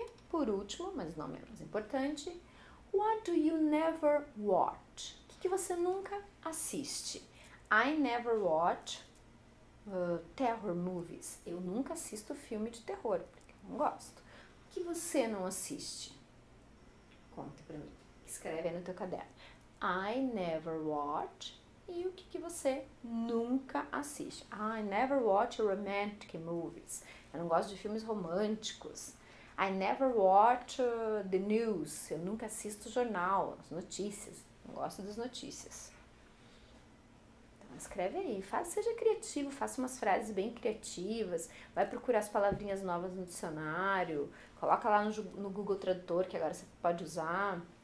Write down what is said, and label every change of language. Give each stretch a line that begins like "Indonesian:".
Portuguese: Por último, mas não menos importante,
English: what do you never watch?
Portuguese: O que você nunca assiste?
English: I never watch terror movies.
Portuguese: Eu nunca assisto filme de terror, porque eu não gosto. O que você não assiste? Conta pra mim. Escreve aí no teu caderno.
English: I never watch.
Portuguese: E o que você nunca assiste?
English: I never watch romantic movies.
Portuguese: Eu não gosto de filmes românticos.
English: I never watch the news.
Portuguese: Eu nunca assisto o jornal, as notícias. Não gosto das notícias. Então escreve aí, seja criativo, faça umas frases bem criativas. Vai procurar as palavrinhas novas no dicionário. Coloca lá no Google Tradutor, que agora você pode usar.